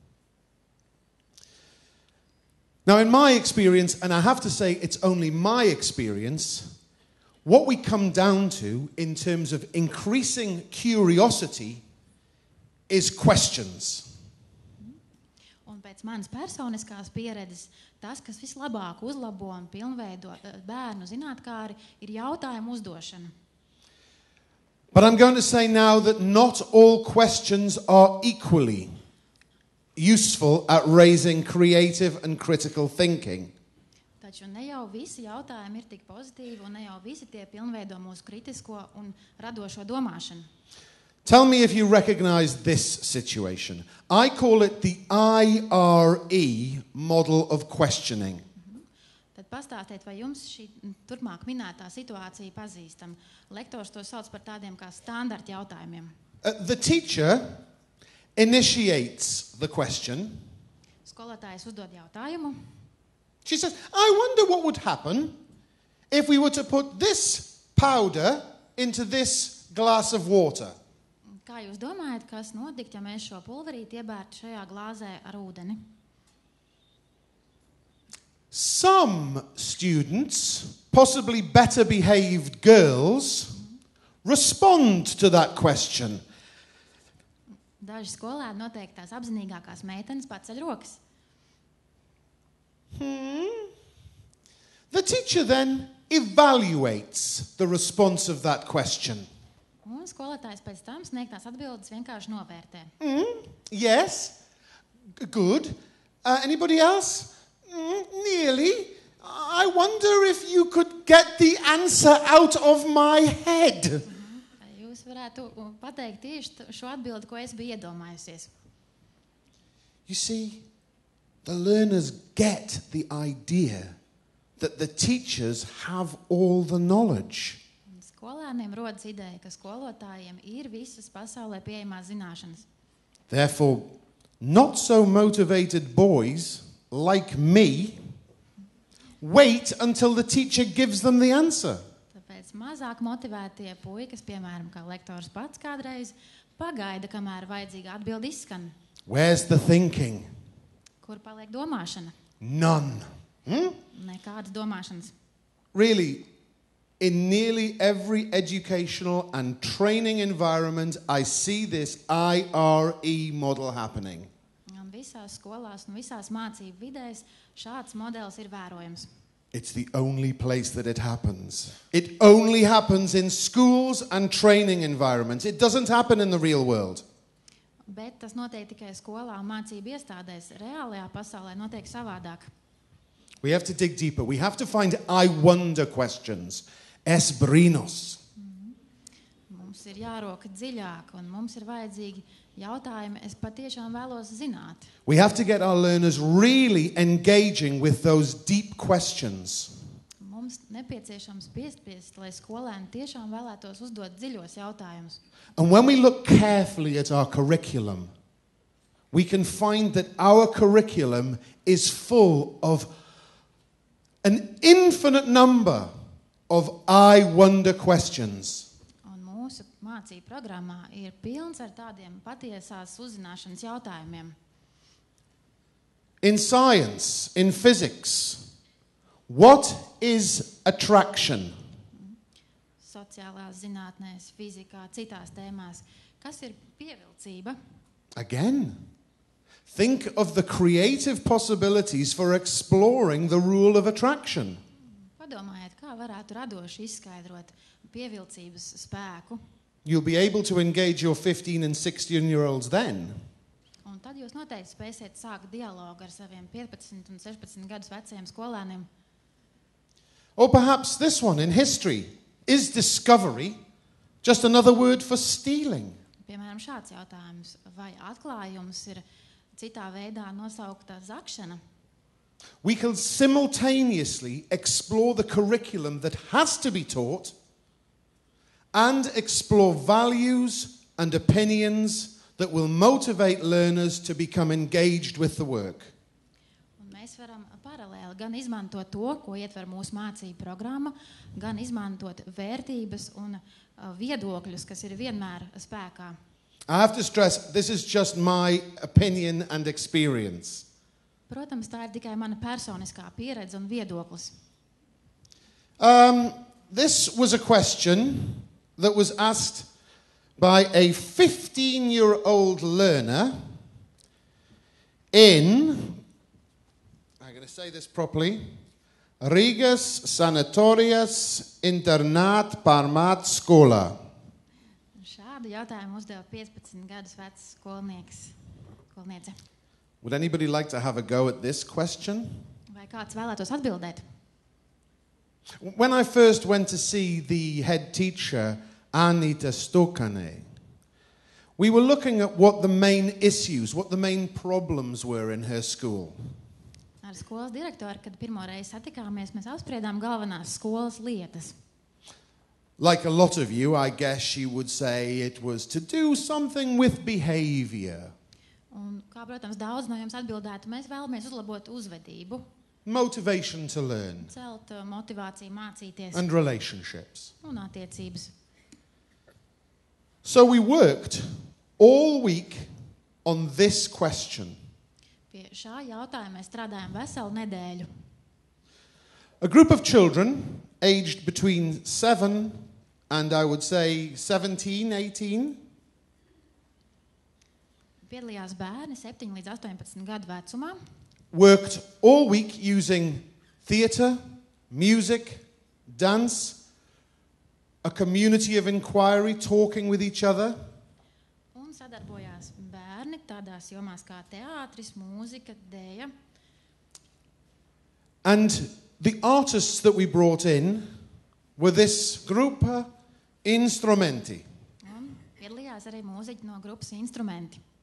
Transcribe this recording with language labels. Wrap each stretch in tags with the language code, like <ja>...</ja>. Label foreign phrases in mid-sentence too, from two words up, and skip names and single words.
<en>Now, in my experience, and I have to say it's only my experience, what we come down to in terms of increasing curiosity is questions.</en> <lv>Un pēc manas personiskās pieredzes, tas, kas vislabāk uzlabo un pilnveido bērnu zinātkāri, ir jautājumu uzdošana.</lv> <en>But I'm going to say now that not all questions are equally useful at raising creative and critical thinking.</en> <lv>Taču ne jau visi jautājumi ir tik pozitīvi un ne jau visi tie pilnveido mūsu kritisko un radošo domāšanu.</lv> <en>Tell me if you recognize this situation. I call it the IRE model of questioning.</en> <lv>Tad pastāstiet, vai jums šī turpmāk minētā situācija pazīstama? Lektors to sauc par tādiem kā standarta jautājumiem.</lv> <en>The teacher initiates the question.</en> <lv>Skolotājs uzdod jautājumu.</lv> <en>She says, I wonder what would happen if we were to put this powder into this glass of water.</en> <lv>Kā jūs domājat, kas notikt, ja mēs šo pulverīti iebērtu šajā glāzē ar ūdeni?</lv> <en>Some students, possibly better behaved girls, respond to that question.</en> <lv>Daži skolēni, noteikti tās apzinīgākās meitenes, paceļ rokas.</lv> <en>The teacher then evaluates the response of that question.</en> <lv>Un skolotājs pēc tam sniegtās atbildes vienkārši novērtē.</lv> <en>Yes, good. Anybody else? Nearly. I wonder if you could get the answer out of my head.</en> <lv>Jūs varētu pateikt tieši šo atbildi, ko es biju iedomājusies.</lv> <en>You see, the learners get the idea that the teachers have all the knowledge.</en> <lv>Skolēniem rodas ideja, ka skolotājiem ir visas pasaulē pieejamās zināšanas.</lv> <en>Therefore, not so motivated boys like me wait until the teacher gives them the answer.</en> <lv>Tāpēc mazāk motivētie puikas, piemēram, kā lektors pats kādreiz, pagaida, kamēr vajadzīga atbilde izskan.</lv> <en>Where's the thinking?</en> <lv>Kur paliek domāšana?</lv> <en>None.</en> <lv>Nekādas domāšanas.</lv> <en>Really, in nearly every educational and training environment, I see this IRE model happening.</en> <lv>Un visās skolās un visās mācību vidēs šāds modelis ir vērojams.</lv> <en>It's the only place that it happens. It only happens in schools and training environments. It doesn't happen in the real world.</en> <lv>Bet tas notiek tikai skolā un mācību iestādēs. Reālajā pasaulē notiek savādāk.</lv> <en>We have to dig deeper. We have to find I wonder questions.</en> <lv>Esbrinos. Mums ir jāroka dziļāk un mums ir vajadzīgi jautājumi. Es patiešām vēlos zināt.</lv> <en>We have to get our learners really engaging with those deep questions.</en> <lv>Mums nepieciešams piespiest, lai skolēni tiešām vēlētos uzdot dziļos jautājumus.</lv> <en>And when we look carefully at our curriculum, we can find that our curriculum is full of an infinite number of I wonder questions.</en> <lv>Un mūsu mācību programmā ir pilns ar tādiem patiesās uzzināšanas jautājumiem.</lv> <en>In science, in physics, what is attraction?</en> <lv>Sociālās zinātnēs, fizikā, citās tēmās. Kas ir pievilcība?</lv> <en>Again, think of the creative possibilities for exploring the rule of attraction.</en> <lv>Padomājiet, kā varētu radoši izskaidrot pievilcības spēku.</lv> <en>You'll be able to engage your 15 and 16-year-olds then.</en> <lv>Un tad jūs noteikti spēsiet sākt dialogu ar saviem 15 un 16 gadus veciem skolēniem.</lv> <en>Or perhaps this one in history. Is discovery just another word for stealing?</en> <lv>Piemēram, šāds jautājums. Vai atklājums ir citā veidā nosaukta zakšana?</lv> <en>We can simultaneously explore the curriculum that has to be taught and explore values and opinions that will motivate learners to become engaged with the work.</en> <lv>Un mēs varam paralēli gan izmantot to, ko ietver mūsu mācību programma, gan izmantot vērtības un viedokļus, kas ir vienmēr spēkā.</lv> <en>I have to stress, this is just my opinion and experience.</en> <lv>Protams, tā ir tikai mana personiskā pieredze un viedoklis.</lv> <en>This was a question that was asked by a 15-year-old learner in, I'm going to say this properly, Rigas Sanatorijas Internat Parmat Skola.</en> <lv>Šādu jautājumu uzdeva 15 gadus vecs skolniece.</lv> <en>Would anybody like to have a go at this question?</en> <lv>Vai kāds vēlētos atbildēt?</lv> <en>When I first went to see the head teacher, Anita Stokane, we were looking at what the main issues, what the main problems were in her school.</en> <lv>Ar ar skolas direktoru, kad pirmo reizi satikāmies, mēs apspriedām galvenās skolas lietas.</lv> <en>Like a lot of you, I guess she would say it was to do something with behavior.</en> <lv>Un, kā, protams, daudz no jums atbildētu, mēs vēlamies uzlabot uzvedību,</lv> <en>Motivation to learn</en> <lv>celt motivāciju mācīties</lv> <en>and relationships.</en> <lv>un attiecības.</lv> <en>So we worked all week on this question.</en> <lv>Pie šā jautājuma mēs strādājam veselu nedēļu.</lv> <en>A group of children aged between 7 and I would say 17, 18,</en> <lv>Piedalījās bērni 7 līdz 18 gadu vecumā.</lv> <en>worked all week using theatre, music, dance, a community of inquiry, talking with each other,</en> <lv>Un sadarbojās bērni tādās jomās kā teātris, mūzika, dēja.</lv> <en>and the artists that we brought in were this Gruppa Instrumenti.</en> <lv>Un piedalījās arī mūziķi no grupas Instrumenti.</lv>